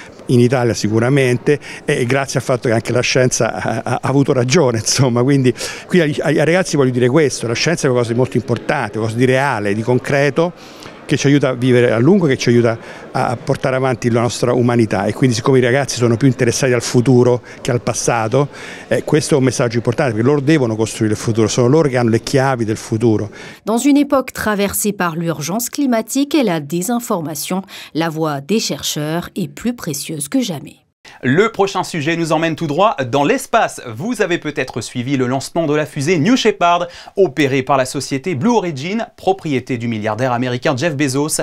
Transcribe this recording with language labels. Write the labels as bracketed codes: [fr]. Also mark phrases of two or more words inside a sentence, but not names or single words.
[it] in Italia sicuramente, e grazie al fatto che anche la scienza ha avuto ragione, insomma, quindi qui ai ragazzi voglio dire questo: la scienza è qualcosa di molto importante, qualcosa di reale, di concreto, che ci aiuta a vivere a lungo, che ci aiuta a portare avanti la nostra umanità, e quindi siccome i ragazzi sono più interessati al futuro che al passato, questo è un messaggio importante, perché loro devono costruire il futuro, sono loro che hanno le chiavi del futuro. [fr] Dans une époque traversée par l'urgence climatique et la désinformation, la voix des chercheurs est plus précieuse que jamais. Le prochain sujet nous emmène tout droit dans l'espace. Vous avez peut-être suivi le lancement de la fusée New Shepard, opérée par la société Blue Origin, propriété du milliardaire américain Jeff Bezos.